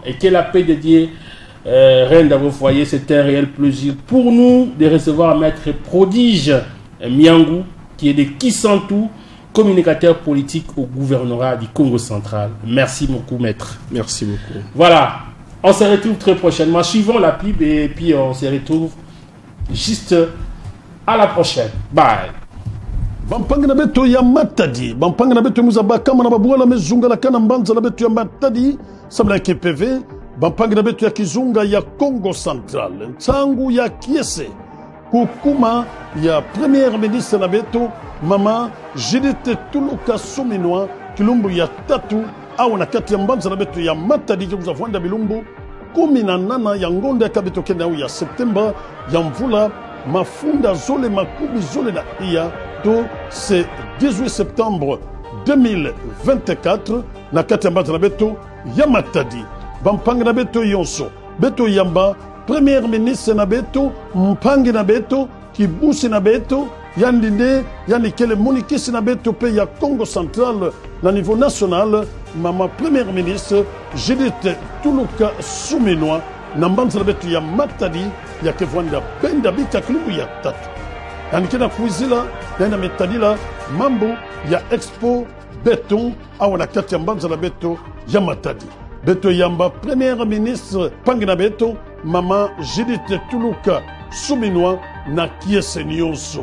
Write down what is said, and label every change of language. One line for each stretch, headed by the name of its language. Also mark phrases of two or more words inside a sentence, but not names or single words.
French: Et que la paix de Dieu règne dans vos foyers. C'est un réel plaisir pour nous de recevoir Maître Prodige Miangou, qui est de Kisantu, communicateur politique au gouvernorat du Congo central. Merci beaucoup, Maître. Merci beaucoup. Voilà. On se retrouve très prochainement. Suivons la pub et puis on se retrouve juste à la prochaine. Bye.
Kongo: Bampangana beto ya Matadi, bampangana beto muzaba kama na babuala mezunga la kana mbanza na beto ya Matadi, samla ya KPV, bampangana beto ya Kizunga ya Congo central, ntangu ya Kiese, kukuma ya
French: premier ministre
Kongo: na beto, mama Judith Toulouka Suminwa, kilumbu ya tatu, awa na kati ya mbanza na beto ya Matadi, kikuza fuanda bilumbu, kumi na nana ya ngonde ya kabeto kenda ya Septemba, ya mvula, mafunda zole makubi zole na iya,
French: c'est 18 septembre 2024
Kongo: na kati ya mbanza na beto ya Matadi. Bampangi na beto yonso beto yamba
French: premier ministre
Kongo: na beto mpangi na beto kibusi na beto yandi nde yani kele munikisi na beto pe ya Congo Central na
French: niveau national
Kongo: mama
French: premier ministre
Kongo: Judith Tuluka Suminwa na mbanza na beto ya Matadi ya kevwanda penda bika kilimu ya tatu yani kena kuizila na metadila mambo ya expo beton awa na kati ya mbanza na beto ya Matadi. Beto yamba
French: premier ministre
Kongo: pangi na beto mama Judith Tuluka Suminwa na kiese nyonso.